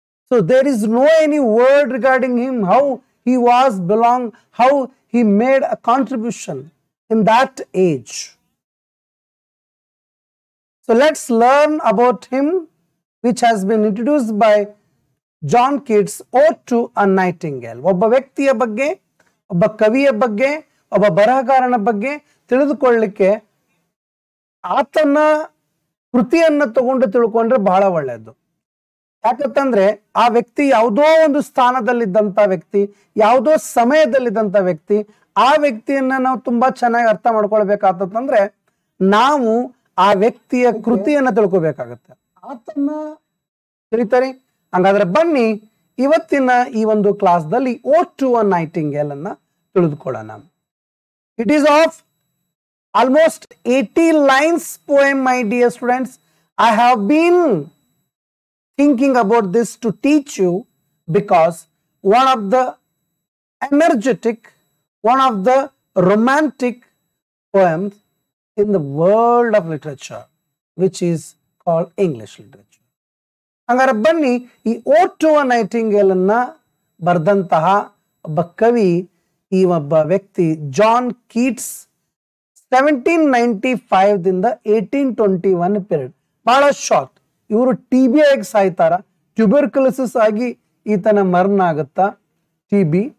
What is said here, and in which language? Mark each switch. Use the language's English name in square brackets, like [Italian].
[English] So there is no any word regarding him, how he was how he made a contribution in that age. So let's learn about him, which has been introduced by John Keats, Ode to a Nightingale. [Kannada] ಒಬ್ಬ ವ್ಯಕ್ತಿಯ ಬಗ್ಗೆ, ಒಬ್ಬ ಕವಿಯ ಬಗ್ಗೆ, ಒಬ್ಬ ಬರಹಗಾರನ ಬಗ್ಗೆ ತಿಳಿದುಕೊಳ್ಳಲಿಕ್ಕೆ ಆತನ ಕೃತಿಯನ್ನು ತಗೊಂಡು ತಿಳ್ಕೊಂಡ್ರೆ ಬಹಳ ಒಳ್ಳೆಯದು. ಯಾಕಂತಂದ್ರೆ ಆ ವ್ಯಕ್ತಿ ಯಾವುದೋ ಒಂದು ಸ್ಥಾನದಲ್ಲಿದ್ದಂಥ ವ್ಯಕ್ತಿ, ಯಾವುದೋ ಸಮಯದಲ್ಲಿದ್ದಂಥ ವ್ಯಕ್ತಿ, ಆ ವ್ಯಕ್ತಿಯನ್ನ ನಾವು ತುಂಬಾ ಚೆನ್ನಾಗಿ ಅರ್ಥ ಮಾಡ್ಕೊಳ್ಬೇಕಾಗ್ತಂದ್ರೆ ನಾವು ಆ ವ್ಯಕ್ತಿಯ ಕೃತಿಯನ್ನ ತಿಳ್ಕೊಬೇಕಾಗತ್ತೆ. ಆತನ ತಿಳಿತಾರೆ. ಹಂಗಾದ್ರೆ ಬನ್ನಿ ಇವತ್ತಿನ ಈ ಒಂದು ಕ್ಲಾಸ್ದಲ್ಲಿ ಓಡ್ ಟು ಅ ನೈಟಿಂಗೇಲ್ ಅನ್ನ ತಿಳಿದುಕೊಳ್ಳೋಣ. [English] It is of almost 80 lines poem, my dear students. I have been thinking about this to teach you because one of the energetic, one of the romantic poems in the world of literature, which is called English literature. [Kannada] ಹಂಗಾರೆ ಬನ್ನಿ ಈ ಓಡ್ to a Nightingale ಅನ್ನ ಬರೆದಂತಹ ಒಬ್ಬ ಕವಿ, ಈ ಒಬ್ಬ ವ್ಯಕ್ತಿ ಜಾನ್ ಕೀಟ್ಸ್, 1795 ದಿಂದ 1821 ಪೀರಿಯಡ್. ಬಹಳ ಶಾರ್ಟ್. ಇವರು TB ಆಗಿ ಸಾಯ್ತಾರ, ಟ್ಯೂಬರ್ಕ್ಯುಲೋಸಿಸ್ ಆಗಿ ಈತನ ಮರಣ ಆಗುತ್ತಾ, TB.